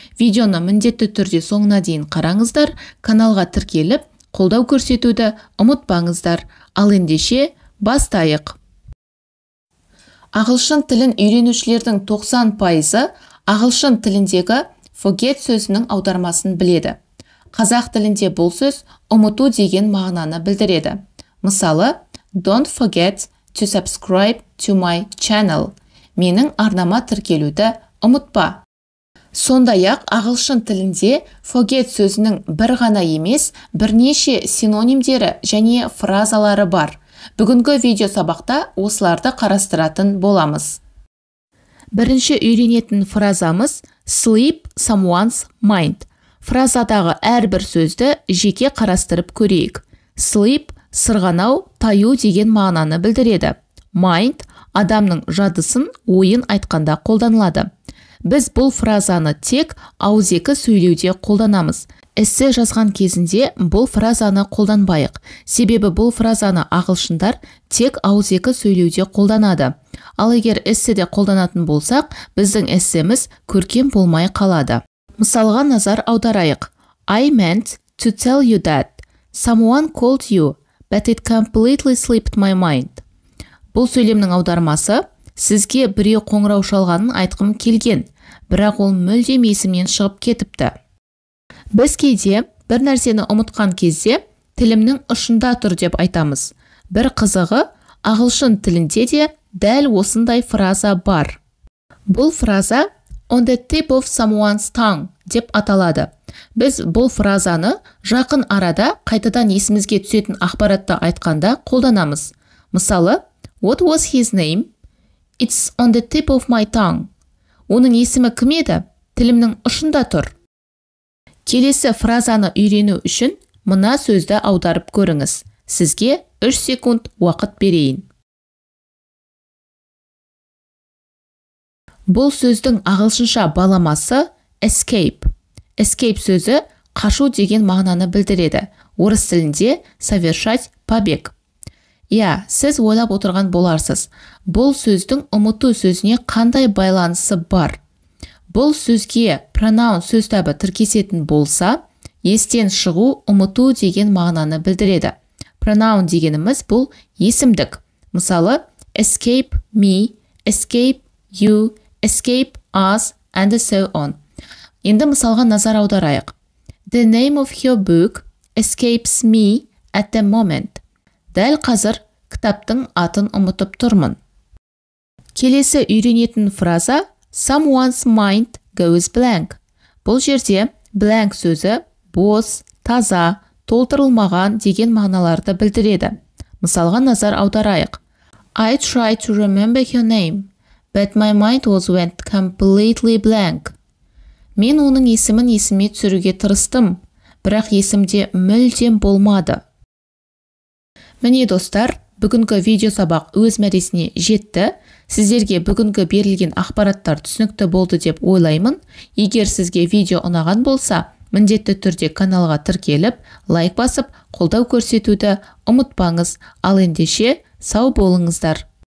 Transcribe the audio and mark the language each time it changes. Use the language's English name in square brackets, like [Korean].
[Kazakh] Видеоны міндетті түрде соңына дейін қараңыздар, каналға тіркеліп, қолдау көрсетуді ұмытпаңыздар. Ал ендеше бастайық. Ағылшын тілін үйренушілердің 90% ағылшын тіліндегі forget сөзінің аудармасын біледі. Қазақ тілінде бұл сөз ұмыту деген мағынаны білдіреді. [English] Мысалы, don't forget to subscribe to my channel. [Kazakh] Менің арнама тіркелуді ұмытпа. Сондай-ақ ағылшын тілінде forget сөзінің бір ғана емес, бірнеше синонимдері және фразалары бар. Бүгінгі видео сабақта осыларды қарастыратын боламыз. Бірінші үйренетін фразамыз [English] sleep someone's mind. [Kazakh] Фразадағы әрбір сөзді жеке қарастырып көрейік. Sleep сырғанау, таю деген мағынаны білдіреді. Mind адамның жадысын, ойын айтқанда қолданылады. Біз бұл фразаны тек ауызекі сөйлеуде қолданамыз. Эссе жазған кезінде бұл фразаны қолданбайық. Себебі бұл фразаны ағылшындар тек ауызекі сөйлеуде қолданады. Ал егер эсседе қолданатын болсақ, біздің эссеміз көркем болмай қалады. Мысалға назар аударайық. [English] I meant to tell you that someone called you, but it completely slipped my mind. [Kazakh] Бұл сөйлемнің аудармасы, сізге біреу қоңырау шалғанын айтқым келген, бірақ ол мүлдем есімнен шығып кетіпті. Біз кейде бір нәрсені ұмытқан кезде тілімнің ұшында тұр деп айтамыз. Бір қызығы, ағылшын тілінде де дәл осындай фраза бар. Бұл фраза [English] on the tip of someone's tongue [Kazakh] деп аталады. Біз бұл фразаны жақын арада қайтадан есімізге түсетін ақпаратты айтқанда қолданамыз. [English] Мысалы, what was his name? It's on the tip of my tongue. [Kazakh] Оның есімі кім еді? Тілімнің ұшында тұр. Келесі фразаны үйрену үшін мына сөзді аударып көріңіз. Сізге 3 секунд уақыт берейін. Бұл сөздің ағылшынша баламасы escape. Escape сөзі қашу деген мағынаны білдіреді. Орыс тілінде [Russian] совершать побег. [Kazakh] Сіз ойлап отырған боларсыз. Бұл сөздің ұмыту сөзіне қандай байланысы бар? Бұл сөзге pronoun сөз табы тіркесетін болса, естен шығу, ұмыту деген мағынаны білдіреді. Pronoun дегеніміз бұл есімдік. [English] Мысалы, escape me, escape you, escape us, and so on. [Kazakh] Енді мысалға назар аударайық. [English] The name of your book escapes me at the moment. [Kazakh] Дәл қазір кітаптың атын ұмытып тұрмын. Келесі үйренетін фраза [English] someone's mind goes blank. [Kazakh] Бұл жерде blank сөзі бос, таза, толтырылмаған деген мағыналарды білдіреді. Мысалға назар аударайық. [English] I tried to remember your name, but my mind went completely blank. [Kazakh] Мен оның есімін есіме түсіруге тырыстым, бірақ есімде мүлдем болмады. Міне достар, бүгінгі видео сабақ өз мәресіне жетті. Сіздерге бүгінгі берілген ақпараттар түсінікті болды деп ойлаймын. Егер сізге видео ұнаған болса, міндетті түрде каналға тіркеліп, лайк басып, қолдау көрсетуді ұмытпаңыз. Ал ендеше сау болыңыздар.